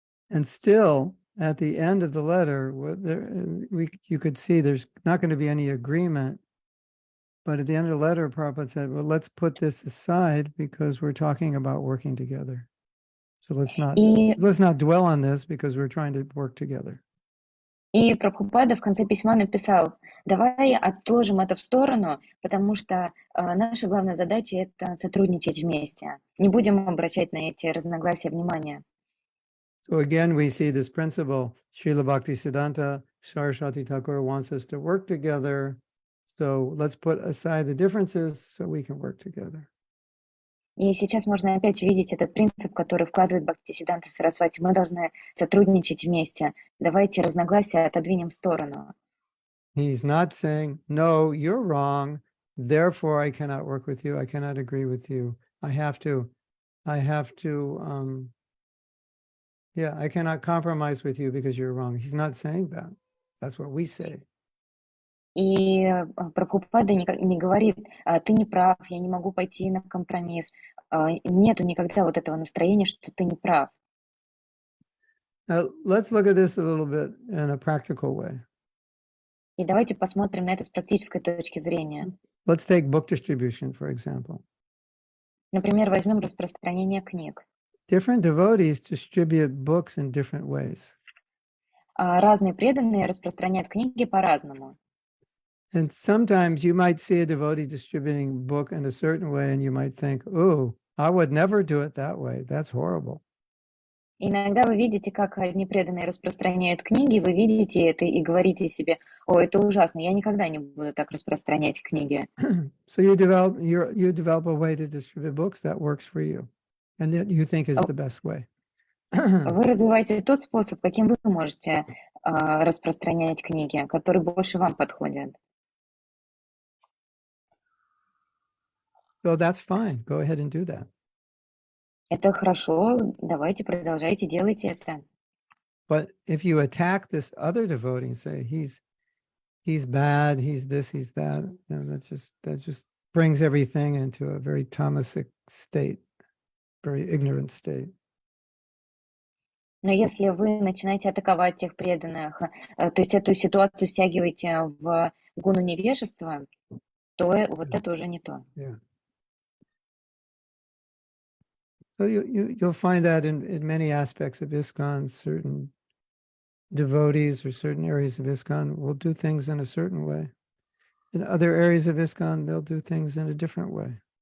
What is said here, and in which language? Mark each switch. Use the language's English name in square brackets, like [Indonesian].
[English] And still, at the end of the letter, you could see there's not going to be any agreement. But at the end of the letter, Prabhupada said, well, let's put this aside because we're talking about working together. So let's not dwell on this because we're trying to work together. [Russian] И Прабхупада в конце письма написал: давай отложим это в сторону, потому что наша главная задача — это сотрудничать вместе. Не будем обращать на эти разногласия внимания. [English] So again, we see this principle. Srila Bhaktisiddhanta Saraswati Thakur wants us to work together. So let's put aside the differences so we can work together. [Russian] И сейчас можно опять увидеть этот принцип, который вкладывает Бхактисиддханта Сарасвати. Мы должны сотрудничать вместе. Давайте разногласия отодвинем в сторону. [English] He's not saying, no, you're wrong, therefore I cannot work with you, I cannot agree with you. I have to, I cannot compromise with you because you're wrong. He's not saying that. That's what we say. [Russian] И Прабхупада не говорит, ты не прав, я не могу пойти на компромисс. Нету никогда вот этого настроения, что ты не прав. [English] Now, let's look at this a little bit in a practical way. [Russian] И давайте посмотрим на это с практической точки зрения. [English] Let's take book distribution, for example. [Russian] Например, возьмем распространение книг. [English] Different devotees distribute books in different ways. [Russian] Разные преданные распространяют книги по-разному. [English] And sometimes you might see a devotee distributing a book in a certain way, and you might think, oh, I would never do it that way. That's horrible. [Russian] Иногда вы видите, как одни преданные распространяют книги, вы видите это и говорите себе, о, это ужасно, я никогда не буду так распространять книги. [English] So you develop a way to distribute books that works for you, and that you think is the best way. [Russian] Вы развиваете тот способ, каким вы можете распространять книги, который больше вам подходит. [English] So that's fine. Go ahead and do that. [Russian] Это хорошо, давайте продолжайте, делайте это. [English] But if you attack this other devotee and say he's bad, he's this, he's that, you know, that just brings everything into a very tamasic state, very ignorant state. [Russian] Но если вы начинаете атаковать тех преданных, то есть эту ситуацию стягиваете в гуну невежества, то вот это уже не то. Yeah. [English] So you'll find that in many aspects of ISKCON, certain devotees or certain areas of ISKCON will do things in a certain way. In other areas of ISKCON, they'll do things in a different way.